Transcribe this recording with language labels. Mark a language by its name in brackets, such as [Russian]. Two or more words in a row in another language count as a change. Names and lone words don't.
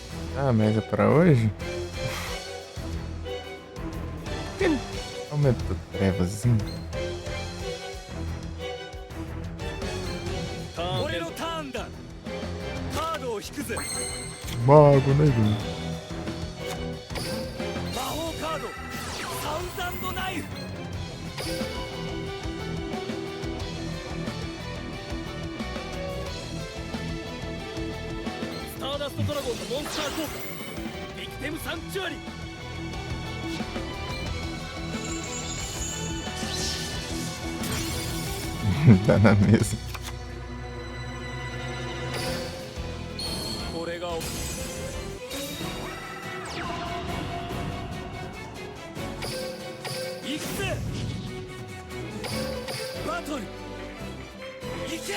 [Portuguese] Ah, mas é pra hoje? Aumentou trevazinho. [Japanese] 俺のターンだ。カードを引くぜ。 [Portuguese] Mago, né, velho? [Japanese] 魔法カードサウザンドナイフ。スターダストドラゴンのモンスター効果ビクテムサンチュアリ。 [Portuguese] Tá na mesa. [Japanese] これが行くぜ。バトル行け。